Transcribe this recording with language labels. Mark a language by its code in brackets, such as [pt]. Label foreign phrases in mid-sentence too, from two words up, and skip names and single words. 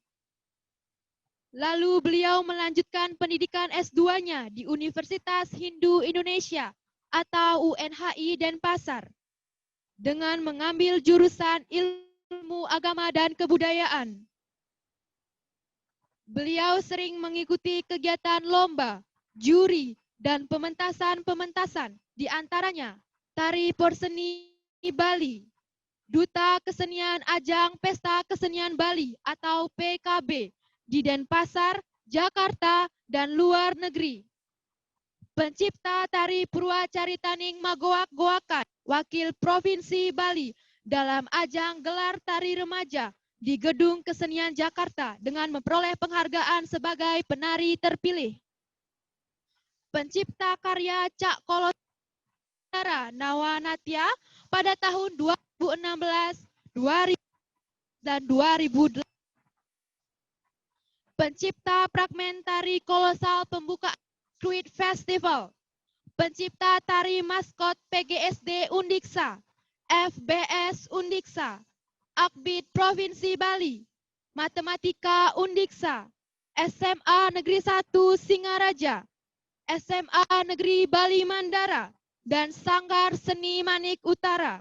[id] Lalu beliau melanjutkan pendidikan S2-nya di Universitas Hindu Indonesia atau UNHI Denpasar dengan mengambil jurusan Ilmu Agama dan Kebudayaan. Beliau sering mengikuti kegiatan lomba, juri, dan pementasan-pementasan, di antaranya Tari Porseni Bali, Duta Kesenian Ajang Pesta Kesenian Bali atau PKB, di Denpasar, Jakarta, dan luar negeri. Pencipta tari Purwacaritaning Magoak-goakan, wakil Provinsi Bali dalam ajang gelar tari remaja di Gedung Kesenian Jakarta dengan memperoleh penghargaan sebagai penari terpilih. Pencipta karya Cak Kolotara Nawanatya pada tahun 2016, 2000, dan 2008. Pencipta fragmen tari kolosal pembuka Street Festival. Pencipta tari maskot PGSD Undiksa, FBS Undiksa, Akbid Provinsi Bali, Matematika Undiksa, SMA Negeri 1 Singaraja, SMA Negeri Bali Mandara, dan Sanggar Seni Manik Utara.